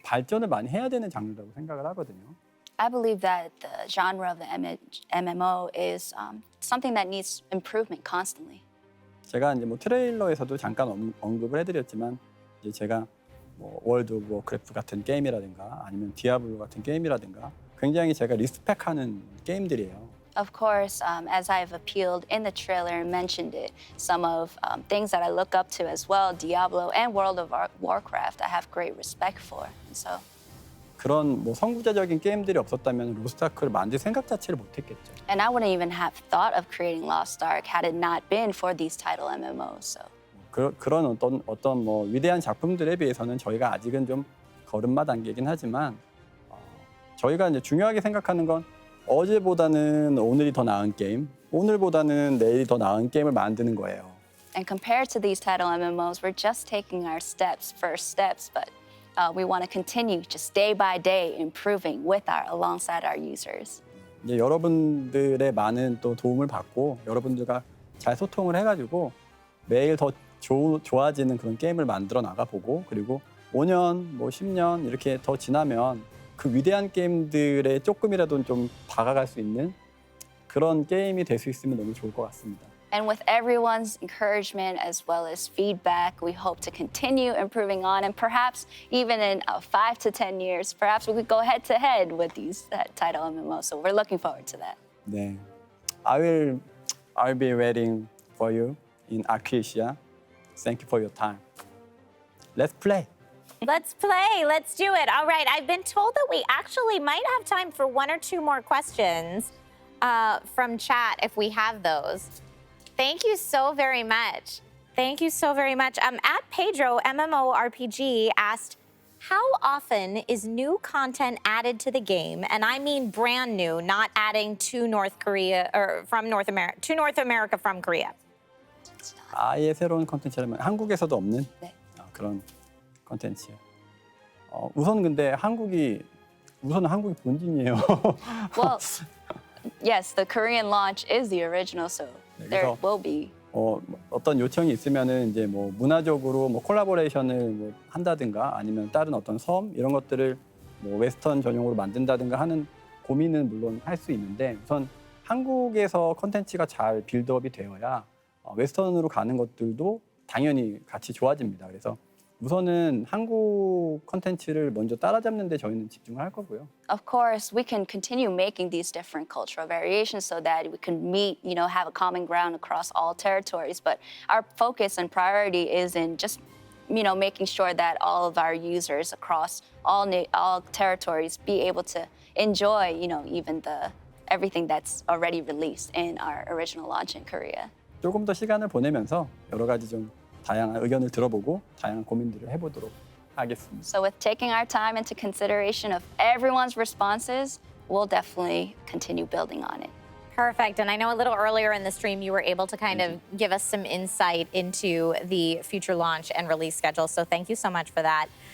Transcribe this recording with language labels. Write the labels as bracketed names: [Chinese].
[Korean] 발전을 많이 해야 되는 장르라고 생각을 하거든요. [English] I believe that the genre of the MMO is something that needs improvement constantly. [Korean] 제가 이제 뭐 트레일러에서도 잠깐 언급을 해드렸지만 이제 제가 뭐 월드 오브 워크래프트 같은 게임이라든가 아니면 디아블로 같은 게임이라든가 굉장히 제가 리스펙하는 게임들이에요. [English] Of course, as I've appealed in the trailer and mentioned it, some of things that I look up to as well, Diablo and World of Warcraft, I have great respect for. And so. [Korean] 그런 뭐 선구자적인 게임들이 없었다면 로스트아크를 만들 생각 자체를 못했겠죠. [English] And I wouldn't even have thought of creating Lost Ark had it not been for these title MMOs. So. [Korean] 그런 어떤 뭐 위대한 작품들에 비해서는 저희가 아직은 좀 걸음마 단계이긴 하지만 저희가 이제 중요하게 생각하는 건 어제보다는 오늘이 더 나은 게임, 오늘보다는 내일이 더 나은 게임을 만드는 거예요. [English] And compared to these title MMOs, we're just taking our first steps, but we want to continue just day by day improving alongside our users. [Korean] 이제 여러분들의 많은 또 도움을 받고 여러분들과 잘 소통을 해가지고 매일 더 좋아지는 그런 게임을 만들어 나가보고 그리고 5년, 뭐 10년 이렇게 더 지나면 그 위대한 게임들에 조금이라도 좀 다가갈 수 있는 그런 게임이 될 수 있으면 너무 좋을 것 같습니다. [English] And with everyone's encouragement as well as feedback, we hope to continue improving on, and perhaps even in 5 to 10 years, perhaps we could go head to head with these title MMOs. So we're looking forward to that. 네, I'll be waiting for you in Arcasia. Thank you for your time. Let's play. Let's play. Let's do it. All right. I've been told that we actually might have time for 1 or 2 more questions from chat if we have those. Thank you so very much. Thank you so very much. At Pedro, MMORPG asked, how often is new content added to the game? And I mean brand new, not adding to North Korea or from North America, to North America from Korea. [Korean] 아예 새로운 콘텐츠라면 한국에서도 없는 그런 콘텐츠요. 우선 근데 한국이 본진이에요. [English] Well, yes, the Korean launch is the original, so there will be. [Korean] 어떤 요청이 있으면은 이제 뭐 문화적으로 뭐 콜라보레이션을 뭐 한다든가 아니면 다른 어떤 섬 이런 것들을 뭐 웨스턴 전용으로 만든다든가 하는 고민은 물론 할 수 있는데 우선 한국에서 콘텐츠가 잘 빌드업이 되어야 웨스턴으로 가는 것들도 당연히 같이 좋아집니다. 그래서 우선은 한국 콘텐츠를 먼저 따라잡는 데 저희는 집중을 할 거고요. [English] Of course, we can continue making these different cultural variations so that we can meet, have a common ground across all territories. But our focus and priority is in just, making sure that all of our users across all territories be able to enjoy, even everything that's already released in our original launch in Korea. [Korean] 조금 더 시간을 보내면서 여러 가지 좀 다양한 의견을 들어보고 다양한 고민들을 해보도록 하겠습니다. [English] So with taking our time into consideration of everyone's responses, we'll definitely continue building on it. Perfect. And I know a little earlier in the stream you were able to kind of give us some insight into the future launch and release schedule. So thank you so much for that.